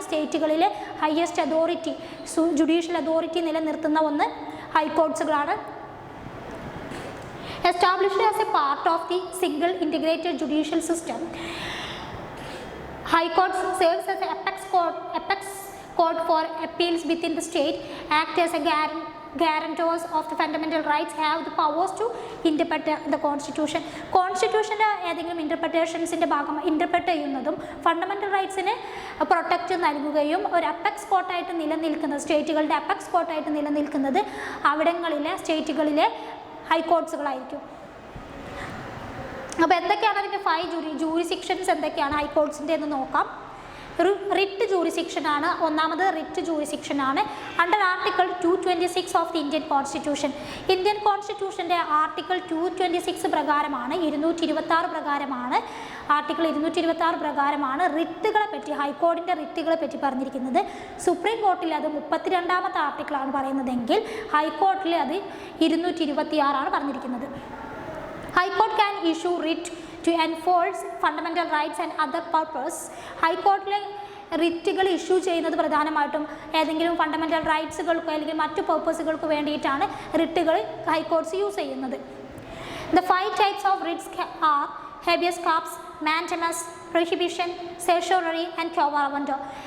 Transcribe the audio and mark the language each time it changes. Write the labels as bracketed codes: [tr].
[ml] സ്റ്റേറ്റുകളിലെ highest judicial authority നിലനിർത്തുന്ന ഒന്ന് ഹൈക്കോർട്ട്സുകളാണ്. [en] Established as a part of the single integrated judicial system, High Court serves as an apex court for appeals within the state, act as a guarantors of the fundamental rights have the powers to interpret the constitution. [ml] കോൺസ്റ്റിറ്റ്യൂഷൻ്റെ ഏതെങ്കിലും ഇൻ്റർപ്രിറ്റേഷൻസിൻ്റെ interpret ചെയ്യുന്നതും fundamental റൈറ്റ്സിന് protect നൽകുകയും ഒരു apex കോർട്ടായിട്ട് നിലനിൽക്കുന്നത്, സ്റ്റേറ്റുകളുടെ apex കോർട്ടായിട്ട് നിലനിൽക്കുന്നത് അവിടങ്ങളിലെ സ്റ്റേറ്റുകളിലെ ഹൈക്കോർട്സുകളായിരിക്കും. അപ്പോൾ എന്തൊക്കെയാണ് അതിൻ്റെ 5 ജൂറിസിക്ഷൻസ് എന്തൊക്കെയാണ് ഹൈക്കോർട്സിൻ്റെ എന്ന് നോക്കാം. റിട്ട് ജൂറിസിക്ഷനാണ് ഒന്നാമത്. Writ ജൂറിസിക്ഷനാണ് [en] Under article 226 of the Indian constitution. [ml] Indian കോൺസ്റ്റിറ്റ്യൂഷൻ്റെ article 226 പ്രകാരമാണ്, 226 പ്രകാരമാണ്, ആർട്ടിക്കിൾ 226 പ്രകാരമാണ് റിട്ടുകളെ പറ്റി, ഹൈക്കോടതിൻ്റെ റിട്ടുകളെ പറ്റി പറഞ്ഞിരിക്കുന്നത്. സുപ്രീം കോർട്ടിൽ അത് 32ാമത്തെ ആർട്ടിക്കിളാണ് പറയുന്നതെങ്കിൽ ഹൈക്കോർട്ടിൽ അത് 226 പറഞ്ഞിരിക്കുന്നത്. [en] High court can issue writ to enforce fundamental rights and other purpose. [ml] ഹൈക്കോർട്ടിലെ റിറ്റുകൾ issue ചെയ്യുന്നത് പ്രധാനമായിട്ടും ഏതെങ്കിലും ഫണ്ടമെൻ്റൽ റൈറ്റ്സുകൾക്കോ അല്ലെങ്കിൽ മറ്റു പർപ്പസുകൾക്ക് വേണ്ടിയിട്ടാണ് റിട്ടുകൾ ഹൈക്കോർട്ട്സ് യൂസ് ചെയ്യുന്നത്. [en] The 5 types of writs are habeas corpus, mandamus, prohibition, certiorari and quo warranto.